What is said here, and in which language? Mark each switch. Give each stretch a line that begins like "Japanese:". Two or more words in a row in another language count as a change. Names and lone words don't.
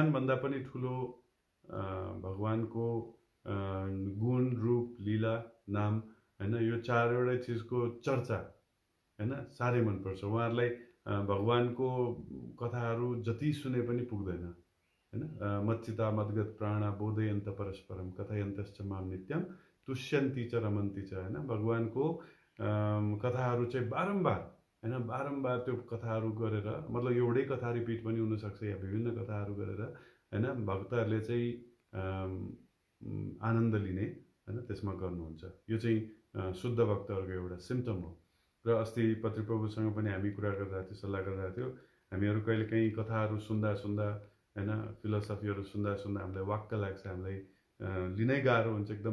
Nepali: भन्दा पनि ठूलो भगवानको गुण रूप लीला नाम हैन यो चारवटै चीजको चर्चा हैन सारै मन पर्छ उहाँहरुलाई भगवानको कथाहरु जति सुने पनि पुग्दैन
Sanskrit: हैन मच्चिता मद्गत प्राणा बोधयन्त परस्परम कथयन्तश्च माम नित्यम तुष्यन्ति च रमन्ति च
Nepali: हैन भगवानको कथाहरु चाहिँ बारम्बार त्यो कथाहरु गरेर मतलब एउटै कथा रिपिट पनि हुन सक्छ या विभिन्न कथाहरु गरेर हैन भक्तहरुले चाहिँ आनन्द लिने हैन त्यसमा गर्नुहुन्छ यो चाहिँ शुद्ध भक्तहरुको एउटा सिम्पटम हो र अस्ति पत्रिप्रभुसँग पनि हामी कुरा गर्दा थियो सल्लाह गर्दा थियो हामीहरु कहिलेकाहीँ कथाहरु सुन्दा हैन फिलोसफीहरु सुन्दा हामीलाई वाक्क लाग्छ हामीलाई लिनै गाह्रो हुन्छ एकदम।